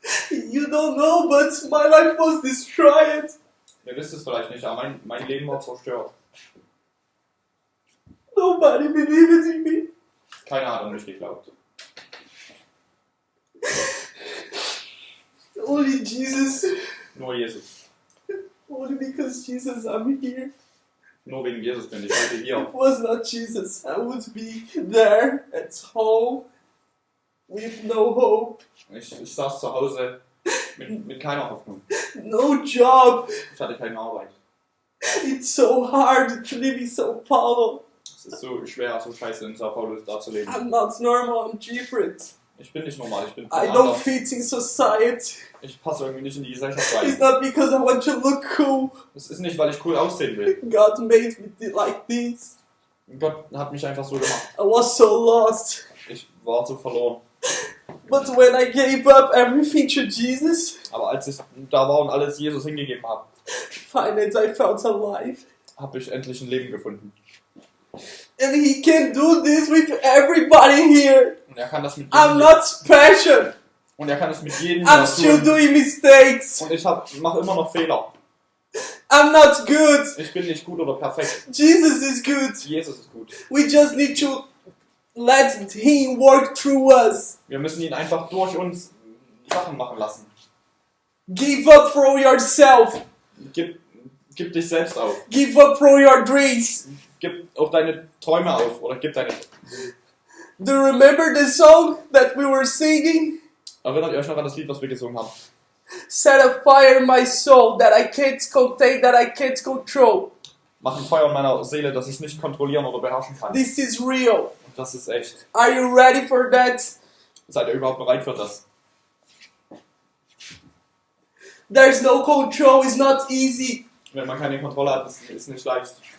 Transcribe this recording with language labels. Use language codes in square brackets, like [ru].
[en] You don't know, but my life was destroyed. [de] Ihr wisst es vielleicht nicht, aber mein Leben war zerstört. [en] Nobody believed in me. [de] Keiner hat an mich geglaubt. [en] Only Jesus. [de] Nur Jesus. [en] Only because Jesus, I'm here. [de] Nur wegen Jesus bin ich heute [en] If [de] hier. [en] it was not Jesus, I would be there at home with no hope, [de] Ich saß zu Hause mit keiner Hoffnung. [en] no job. [de] Ich hatte keine Arbeit. [en] It's so hard to live in Sao Paulo. [de] Es ist so schwer, so scheiße in Sao Paulo da zu leben. [en] I'm not normal, I'm different. [de] Ich bin nicht normal, ich bin [en] I don't [de] anders. [en] fit in society. [de] Ich passe irgendwie nicht in die Gesellschaft [en] It's [de] rein. [en] not because I want to look cool. [de] Es ist nicht, weil ich cool aussehen will. [en] God made me like this. [de] Gott hat mich einfach so gemacht. [en] I was so lost. [de] Ich war so verloren. [en] But when I gave up everything to Jesus, [de] Aber als ich da war und alles Jesus hingegeben habe, [en] finally I felt alive. [de] habe ich endlich ein Leben gefunden. [en] And He can do this with everybody here. [de] Und er kann das mit [en] I'm [de] jedem, [en] not special. [de] und er kann das mit jedem [en] I'm still [de] tun. [en] doing mistakes. [de] Und ich mache immer noch Fehler. [en] I'm not good. [de] Ich bin nicht gut oder perfekt. [en] Jesus is good. [de] Jesus ist gut. [en] We just need to let Him work through us. [de] Wir müssen ihn einfach durch uns Sachen machen lassen. [en] Give up for yourself. [de] Gib dich selbst auf. [en] Give up for your dreams. [de] Gib auch deine Träume auf. Oder gib deine... [en] Do you remember the song that we were singing? [de] Erinnert ihr euch noch an das Lied, was wir gesungen haben? [en] Set a fire in my soul that I can't contain, that I can't control. [de] Mach ein Feuer in meiner Seele, das ich nicht kontrollieren oder beherrschen kann. [en] This is real. [de] Und das ist echt. [en] Are you ready for that? [de] Seid ihr überhaupt bereit für das? [en] There's no control, it's not easy. [de] Wenn man keine Kontrolle hat, ist es nicht leicht.